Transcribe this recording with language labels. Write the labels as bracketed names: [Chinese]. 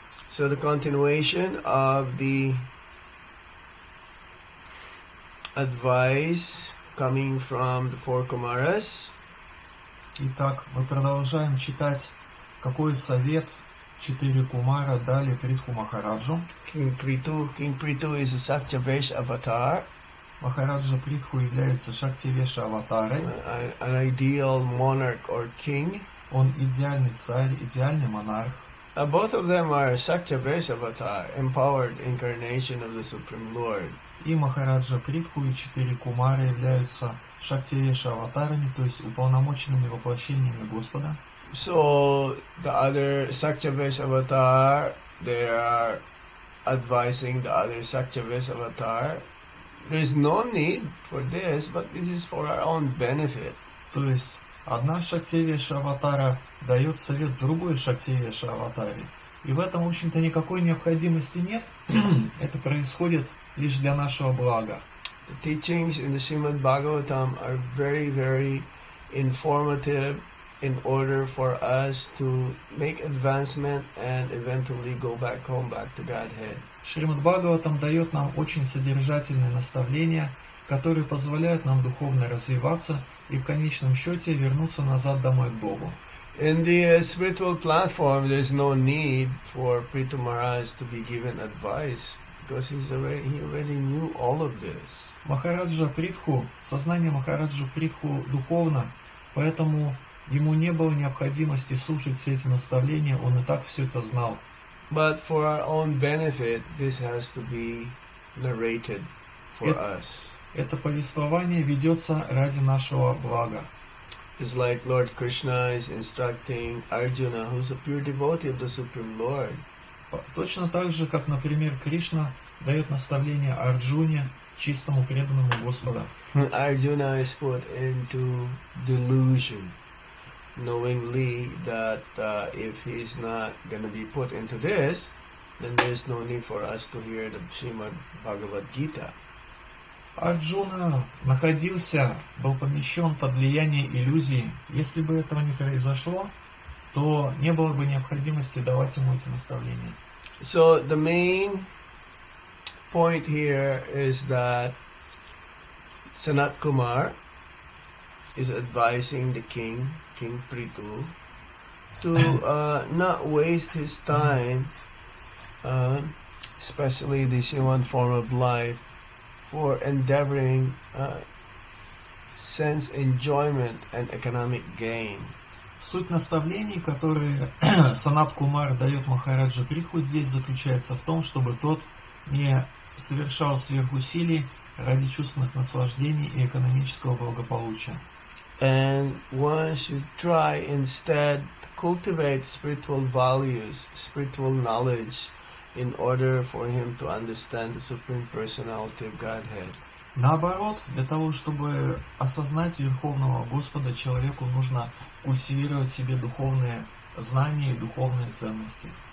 [English] So the continuation of the advice coming from the four Kumaras. [Russian] Итак, мы продолжаем читать, какой совет 4 Кумара дали Притху Махараджу. [English] King Prithu is a Saktyavesh avatar. [Russian] Махараджа Притху является Шактивеша аватарой. [English] An ideal monarch or king. [Russian] Он идеальный царь, идеальный монарх. [English] Both of them are Saktyavesh avatar, empowered incarnation of the Supreme Lord. [Russian] И Махараджа Притху и 4 Кумара являются Шактивеша аватарами, то есть уполномоченными воплощениями Господа. [English] So the other Saktyavesh avatar, they are advising the other Saktyavesh avatar. There is no need for this, but this is for our own benefit. [Russian] То есть одна Шактивеша аватара дает совет другой Шактивеша аватаре. И в этом, в общем-то, никакой необходимости нет. Это происходит лишь для нашего блага. [English] The teachings in the Srimad Bhagavatam are very, very informative in order for us to make advancement and eventually go back home, back to Godhead. [Russian] Шримад Бхагаватам дает нам очень содержательные наставления, которые позволяют нам духовно развиваться и в конечном счете вернуться назад домой к Богу. [English] In the spiritual platform, there's no need for Prithu Maharaj to be given advice because he already knew all of this. [Russian] Махараджа Притху, сознание Махараджа Притху духовно, поэтому ему не было необходимости слушать все эти наставления, он и так все это знал. [English] But for our own benefit, this has to be narrated for us. [Russian] Это повествование ведется ради нашего блага. [English] It's like Lord Krishna is instructing Arjuna, who's a pure devotee of the Supreme Lord. [Russian] Точно так же, как, например, Кришна дает наставление Арджуне, чистому преданному Господа. [English] Arjuna is put into delusion, knowingly that if he's not going to be put into this, then there's no need for us to hear the Srimad Bhagavad Gita. [Russian] Арджуна был помещен под влияние иллюзии. Если бы этого не произошло, то не было бы необходимости давать ему эти наставления. [English] So the main point here is that Sanat Kumar is advising the king, King Prithu, to not waste his time, especially this human form of life, for endeavoring sense enjoyment and economic gain. [Russian] Суть наставлений, которые Санат Кумар дает Махараджа Притху, здесь заключается в том, чтобы тот не совершал сверхусилий ради чувственных наслаждений и экономического благополучия. [English] And one should try instead to cultivate spiritual values, spiritual knowledge, in order for him to understand the Supreme Personality of Godhead. [Russian] Наоборот, для того, чтобы осознать Верховного Господа, человеку нужно культивировать в себе духовные знания и духовные ценности.